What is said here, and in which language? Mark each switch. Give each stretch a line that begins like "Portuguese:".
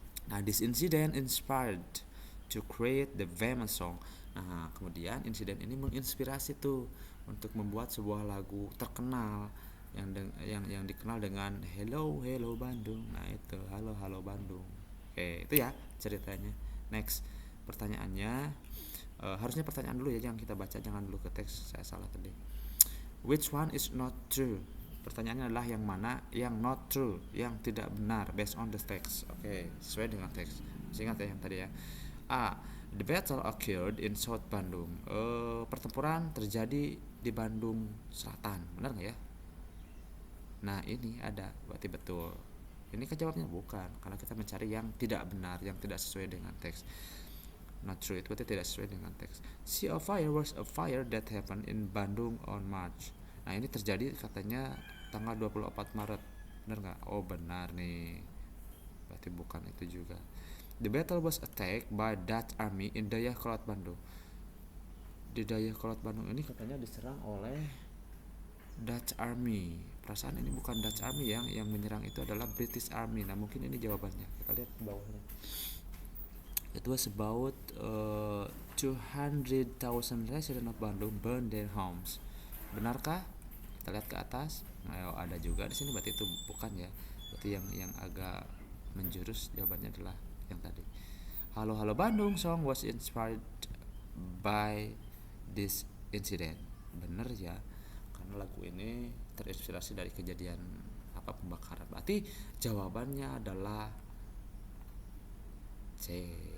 English: Nah, this incident inspired to create the famous song.
Indonesian: Nah, kemudian insiden ini menginspirasi tuh untuk membuat sebuah lagu terkenal yang dikenal dengan Hello Hello Bandung. Nah, itu Halo Halo Bandung. Oke, itu ya ceritanya. Next, pertanyaannya harusnya pertanyaan dulu ya, jangan kita baca, jangan dulu ke teks, saya salah tadi.
English: Which one is not true?
Indonesian: Pertanyaannya adalah yang mana yang
English: not true,
Indonesian: yang tidak benar
English: based on the text.
Indonesian: Oke, sesuai dengan teks. Masih ingat ya yang tadi ya. A.
English: The battle occurred in South Bandung.
Indonesian: Pertempuran terjadi di Bandung Selatan, benar nggak ya? Nah ini ada, berarti betul. Ini kan jawabnya bukan, karena kita mencari yang tidak benar, yang tidak sesuai dengan teks.
English: Not true,
Indonesian: itu berarti tidak sesuai dengan teks.
English: Sea of Fire was a fire that happened in Bandung on March.
Indonesian: Nah ini terjadi katanya tanggal 24 Maret. Benar nggak? Oh benar nih. Berarti bukan itu juga.
English: The battle was attacked by Dutch army in Dayakolot Bandung.
Indonesian: Di Dayakolot Bandung ini katanya diserang oleh Dutch army. Perasaan ini bukan Dutch army, yang menyerang itu adalah British army. Nah mungkin ini jawabannya. Kita lihat ke bawahnya.
English: It was about 200,000 residents of Bandung burned their homes.
Indonesian: Benarkah? Kita lihat ke atas. Nah, ada juga di sini, berarti itu bukan ya. Berarti yang agak menjurus jawabannya adalah yang tadi.
English: Halo Halo Bandung song was inspired by this incident.
Indonesian: Bener ya, karena lagu ini terinspirasi dari kejadian pembakaran. Berarti jawabannya adalah C.